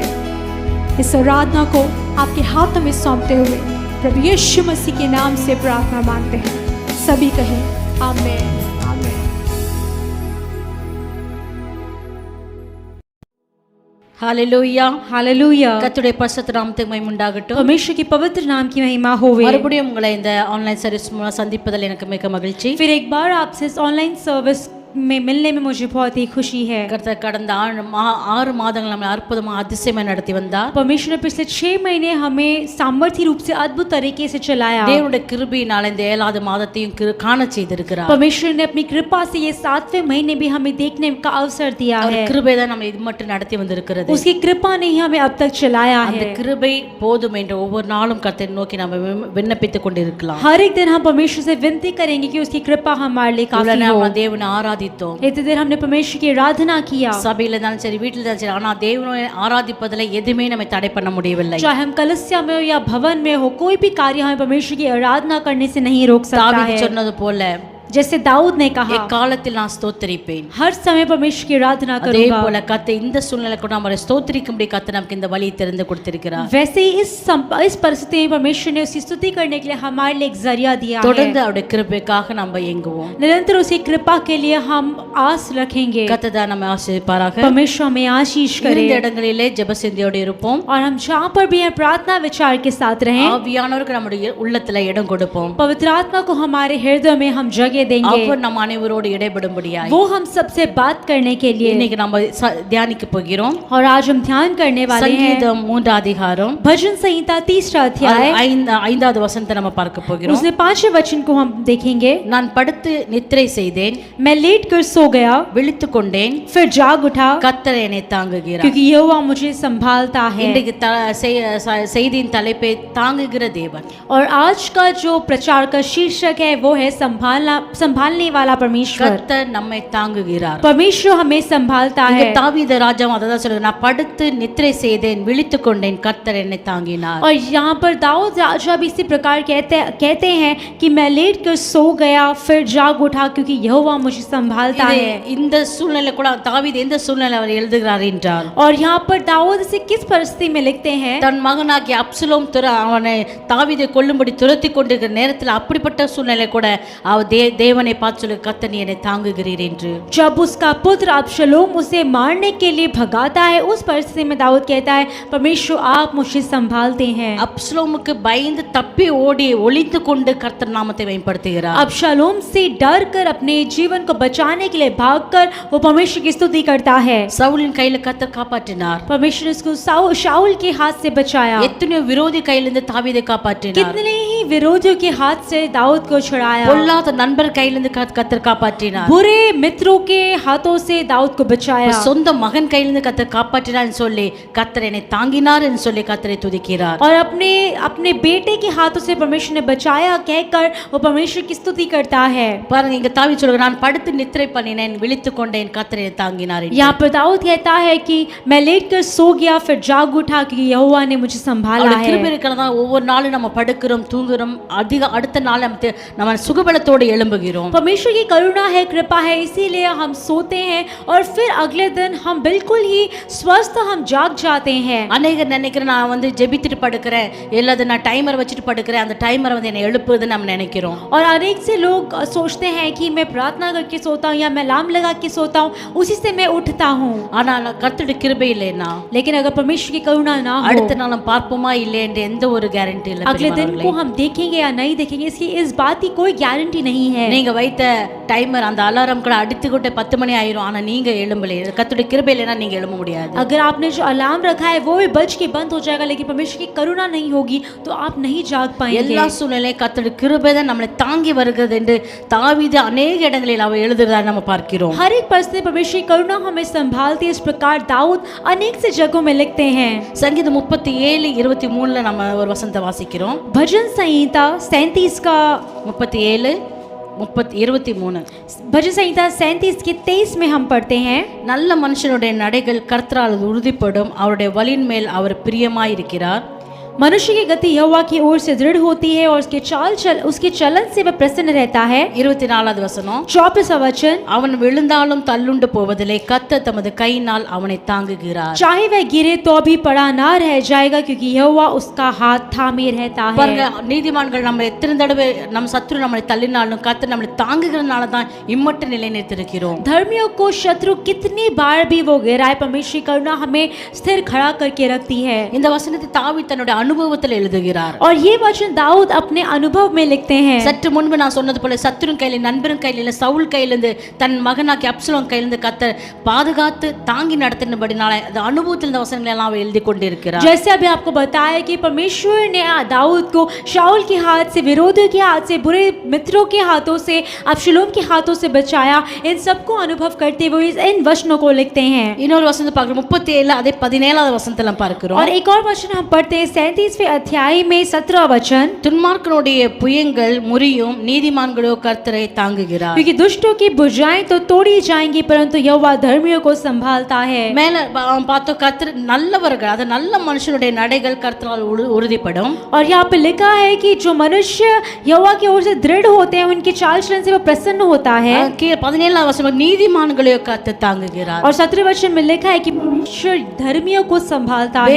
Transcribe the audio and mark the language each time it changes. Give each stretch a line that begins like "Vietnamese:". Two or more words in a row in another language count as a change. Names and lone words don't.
Hindi: इस आराधना को आपके हाथों में सौंपते हुए प्रभु यीशु मसीह के नाम से प्रार्थना मांगते हैं। सभी कहें आमीन, आमीन। हालेलुया, हालेलुया।
Tamil: கர்த்தருடைய பரிசுத்த நாமத்துக்கு மகிமை உண்டாகட்டும்.
Hindi: परमेश्वर के पवित्र नाम की महिमा होवे।
Tamil: மறுபடியும் உங்களை இந்த
English: online service
Tamil: மூலம் சந்திப்பதில் எனக்கு மிக மகிழ்ச்சி.
Hindi: फिर एक बार आपसे इस
English: online service
Hindi: में मिलने में मुझे बहुत ही खुशी है।
Tamil: கர்த்தர் கடந்த 6 மாதங்கள் நம்மை அற்புதமாக அதிசயமாக நடத்தி வந்தார்.
Hindi: परमेश्वर ने पिछले 6 महीने हमें सामर्थ्य रूप से अद्भुत तरीके से चलाया।
Tamil: தேவனுடைய கிருபையினால் இந்த 7வது மாதத்தையும் காண செய்திருக்கிறார்.
Hindi: परमेश्वर ने अपनी कृपा से ये 7वें महीने भी हमें देखने का अवसर दिया है।
Tamil: கிருபை தான் நம்மை இது மட்டும் நடத்தி வந்திருக்கிறது.
Hindi: उसकी कृपा ने ही हमें अब तक चलाया है।
Tamil: அந்த கிருபை போதும் என்று ஒவ்வொரு நாளும் கர்த்தரை நோக்கி நாம் விண்ணப்பித்துக் கொண்டிருக்கலாம்.
Hindi: हर एक दिन हम परमेश्वर से विनती करेंगे कि उसकी कृपा हमारे लिए काफी हो।
Tamil: நம்ம தேவனை ஆராதித்தோம்.
Hindi: इतने देर हमने परमेश्वर की आराधना किया,
Tamil: சபையில இருந்தாலும் சரி, வீட்டில இருந்தாலும் சரி, ஆனா தேவனை ஆராதிப்பதில் எதுவுமே நம்ம தடை பண்ண முடியவில்லை.
Hindi: चाहे हम कलस्या में हो या भवन में हो, कोई भी कार्य हमें परमेश्वर की आराधना करने से नहीं रोक सकता है।
Tamil: दाऊद சொன்னது போல,
Hindi: जैसे दाऊद ने कहा,
Tamil: எக்காலத்தில் நான் ஸ்தோத்திரிப்பேன்,
Hindi: हर समय परमेश्वर की आराधना
Tamil: அதே
Hindi: करूंगा।
Tamil: போல கர்த்தர் இந்த சூழ்நிலை கூட நம்ம ஸ்தோத்திரிக்கும்படி கர்த்தர் நமக்கு இந்த வழியை திறந்து கொடுத்திருக்கிறார்.
Hindi: वैसे ही इस परिस्थिति में परमेश्वर ने उसकी स्तुति करने के लिए हमारे लिए एक जरिया दिया है।
Tamil: தொடர்ந்து அவருடைய கிருபைக்காக நம்ம ஏங்குவோம்.
Hindi: निरंतर उसकी कृपा के लिए हम आस रखेंगे।
Tamil: கர்த்தர் தான் நம்மை ஆசீர்வதிப்பாராக.
Hindi: परमेश्वर हमें आशीष करे।
Tamil: இந்த இடங்களிலே ஜெப சிந்தையோடு இருப்போம்.
Hindi: और हम जहाँ पर भी हैं प्रार्थना विचार के साथ रहें।
Tamil: ஆவியானவருக்கு நம்முடைய உள்ளத்துல இடம் கொடுப்போம்.
Hindi: पवित्र आत्मा को हमारे हृदय में हम जगह देंगे।
Tamil: அவர் நம்ம அனைவரோடு இடைபடும்படியாய்
Hindi: वो हम सबसे बात करने के लिए
Tamil: இன்னைக்கு நம்ம தியானிக்க போகிறோம்.
Hindi: और आज हम ध्यान करने वाले हैं
Tamil: சங்கீதம் 3 அதிகாரம்
Hindi: भजन संहिता 3 अध्याय
Tamil: 5வது வசனத்தை நம்ம பார்க்க போகிறோம்.
Hindi: उसमें 5वें वचन को हम देखेंगे।
Tamil: நான் படுத்து நித்திரை செய்தேன்,
Hindi: मैं लेट कर सो गया,
Tamil: விழித்துக் கொண்டேன்,
Hindi: फिर जाग उठा,
Tamil: கர்த்தர் என்னை தாங்குகிறார்.
Hindi: क्योंकि यहोवा मुझे संभालता है।
Tamil: இன்றைக்கு செய்தியின் தலைப்பே தாங்குகிற தேவன்.
Hindi: और आज का जो प्रचार का शीर्षक है वो है संभालने वाला परमेश्वर।
Tamil: கர்த்தர் நம்மை தாங்குகிறார்.
Hindi: परमेश्वर हमें संभालता है।
Tamil: தாவீது ராஜா அததான் சொல்றார், நான் படுத்து நித்திரை செய்தேன், விழித்துக் கொண்டேன், கர்த்தர் என்னை தாங்கினார்.
Hindi: और यहाँ पर दाऊद राजा भी इसी प्रकार कहते हैं कि मैं लेट कर सो गया, फिर जाग उठा, क्योंकि यहोवा मुझे संभालता है।
Tamil: இந்த சூழ்நிலை கூட தாவீது எந்த சூழ்நிலை அவர் எழுதுகிறார் என்றால்,
Hindi: और यहाँ पर दाऊद इसे किस परिस्थिति में लिखते हैं?
Tamil: தன் மகனாகிய அப்சலோம் அவனை தாவீதை கொல்லும்படி துரத்தி கொண்டிருக்கிற நேரத்தில் அப்படிப்பட்ட சூழ்நிலை கூட அவர் தேவனை பார்த்து சொல்லு, கர்த்தர் என்னை தாங்குகிறீர் என்று.
Hindi: जब उसका पुत्र अब्शलोम उसे मारने के लिए भगाता है, उस परिस्थिति में दाऊद कहता है, परमेश्वर आप मुझे संभालते हैं।
Tamil: அப்சலோமுக்கு பயந்து தப்பி ஓடி ஒளிந்து கொண்டு கர்த்தர் நாமத்தை மேம்படுத்துகிறார்.
Hindi: अब्शलोम से डर कर अपने जीवन को बचाने के लिए भागकर वो परमेश्वर की स्तुति करता है।
Tamil: சவுலின் கையில கர்த்தர் காப்பாற்றினார்.
Hindi: परमेश्वर ने उसको शाऊल के हाथ से बचाया।
Tamil: எத்தனையோ விரோதி கையிலிருந்து தாவீதை காப்பாற்றினார்.
Hindi: कितने ही विरोधियों के हाथ से दाऊद को छुड़ाया।
Tamil: பொல்லாத நண்பர் கையிலிருந்து கர்த்தர் காப்பாற்றினார்.
Hindi: बुरे मित्रों के हाथों से दाऊद को बचाया।
Tamil: சொந்த மகன் கையிலிருந்து கர்த்தர் காப்பாற்றினார் சொல்லி கர்த்தர் என்னை தாங்கினார் என்று சொல்லி கர்த்தரை துதிக்கிறார்.
Hindi: और अपने अपने अपने बेटे के हाथों से परमेश्वर ने बचाया कहकर वो परमेश्वर की स्तुति करता है।
Tamil: பாருங்க இங்க தாவீது சொல்றார், நான் படுத்து நித்திரை பண்ணினேன், விழித்துக் கொண்டேன், கர்த்தர் என்னை தாங்கினார் என்று.
Hindi: यहाँ पर दाऊद कहता है कि मैं लेटकर सो गया फिर जाग उठा क्योंकि यहोवा ने मुझे संभाला
Tamil: அவருடைய
Hindi: है।
Tamil: கிருபை இருக்கிறதா ஒவ்வொரு நாளும் நம்ம படுக்கிறோம், தூங்குறோம், அடுத்த நாள் நம்ம சுகபலத்தோடு எழும்புகிறோம்.
Hindi: परमेश्वर की करुणा है, कृपा है, इसीलिए हम सोते हैं और फिर अगले दिन हम बिल्कुल ही स्वस्थ हम जाग जाते हैं।
Tamil: அநேகர் நினைக்கிறேன் நான் வந்து ஜெபித்துட்டு படுக்கிறேன், இல்லது நான் டைமர் வச்சுட்டு படுக்கிறேன், அந்த டைமர் வந்து என்னை எழுப்புதுன்னு நம்ம நினைக்கிறோம்.
Hindi: और अनेक से लोग सोचते हैं कि मैं प्रार्थना करके सोता हूँ या मैं अलार्म लगा के सोता हूँ, उसी से मैं उठता हूँ।
Tamil: ஆனால் கர்த்தருடைய கிருபை இல்லைன்னா,
Hindi: लेकिन अगर परमेश्वर की करुणा ना हो,
Tamil: அடுத்த நாள் நம்ம பார்ப்போமா இல்லை என்று எந்த ஒரு கேரண்டி இல்லை.
Hindi: अगले दिन को हम देखेंगे या नहीं देखेंगे इसकी इस बात की कोई गारंटी नहीं है।
Tamil: நீங்க வைத்த டைமர் அந்த அலாரம் கூட அடித்துக்கிட்டு 10 மணி ஆயிரும், ஆனா நீங்க எழும்பல. கர்த்தருடைய கிருபை இல்லைன்னா நீங்க எழும்ப முடியாது.
Hindi: अगर आपने जो अलार्म रखा है वो भी बज के बंद हो जाएगा, लेकिन परमेश्वर की करुणा नहीं होगी तो आप नहीं जाग पाएंगे।
Tamil: எல்லா சூழ்நிலையும் கர்த்தருடைய கிருபை தான் நம்மளை தாங்கி வருகிறது என்று தாவீது अनेक இடங்களில் அவர் எழுதுறதை நம்ம பார்க்கிறோம்.
Hindi: हर एक परिस्थिति परमेश्वर की करुणा हमें संभालती है। इस प्रकार दाऊद अनेक से जगहों में लिखते हैं।
Tamil: சங்கீதம் 37:23 நம்ம ஒரு வசனத்தை வாசிக்கிறோம்.
Hindi: भजन संहिता 37 का 23 भजन संहिता 37 के 23 में हम पढ़ते हैं,
Tamil: நல்ல மனுஷனுடைய நடைகள் கர்த்தரால் உறுதிப்படும், அவருடைய வலின் மேல் அவர் பிரியமாயிருக்கிறார்.
Hindi: मनुष्य की गति यहोवा की ओर से दृढ़ होती है और उसके चलन से वह प्रसन्न रहता है।
Tamil: 24வது வசனம்,
Hindi: 24वां वचन,
Tamil: அவன் விழுந்தாலும் தள்ளுண்டு போவதில்லை, கர்த்தர் தமது கையினால் அவனை தாங்குகிறார்.
Hindi: चाहे वह गिरे तो भी पड़ा ना रह जाएगा क्योंकि यहोवा उसका हाथ थामे रहता है।
Tamil: பாருங்க, நீதிமான்கள் நம்ம எத்தனை தடவை நம்ம சத்துரு நம்மளை தள்ளினாலும் கர்த்தர் நம்மளை தாங்குகிறதுனால தான் இம்மட்டு நிலைநிறுத்திருக்கிறோம்.
Hindi: धर्मियों को शत्रु कितनी बार भी वो गिराए, परमेश्वर की करुणा हमें स्थिर खड़ा करके रखती है।
Tamil: இந்த வசனத்தை தாவீது தன்னுடைய அனுபவத்தில் எழுதுகிறார்.
Hindi: और ये वचन दाऊद अपने अनुभव में लिखते हैं।
Tamil: சற்று முன்பு நான் சொன்னது போல சத்துருன் கையில, நண்பரின் கையில, சவுல் கையிலிருந்து, தன் மகனாக்கி அப்சலோம் கையிலிருந்து கர்த்தர் பாதுகாத்து தாங்கி நடத்தினபடினால அந்த அனுபவத்தில் இந்த வசனங்களை எல்லாம் அவர் எழுதி கொண்டிருக்கிறார்.
Hindi: जैसे अभी आपको बताया कि परमेश्वर ने दाऊद को शाऊल के हाथ से, विरोधियों के हाथ से, बुरे मित्रों के हाथों से, अब्शलोम के हाथों से बचाया, इन सबको अनुभव करते हुए इन वचनों को लिखते हैं।
Tamil: இன்னொரு வசனத்தை பார்க்கிறோம், 37 அதே 17வது வசனத்துல பார்க்கிறோம்.
Hindi: और एक और वचन हम पढ़ते हैं 37वें अध्याय में 17वां वचन,
Tamil: துன்மார்க்கனுடைய புயங்கள் முறியும், நீதிமான்களோ கர்த்தரை தாங்குகிறார்.
Hindi: क्योंकि दुष्टों की भुजाएं तो तोड़ी जाएंगी परंतु यहोवा धर्मियों को संभालता है।
Tamil: மேல பார்த்தோம், கர்த்தர் நல்லவர்கள், அது நல்ல மனுஷனுடைய நடைகள் கர்த்தரால் உறுதிப்படும்.
Hindi: और यहाँ पे लिखा है कि जो मनुष्य यहोवा की ओर से दृढ़ होते हैं उनके चाल चलन से वो प्रसन्न होता है।
Tamil: 17வது வசனம், நீதிமான்களோ கர்த்தர் தாங்குகிறார்.
Hindi: और 17वें वचन में लिखा है कि परमेश्वर धर्मियों को संभालता है।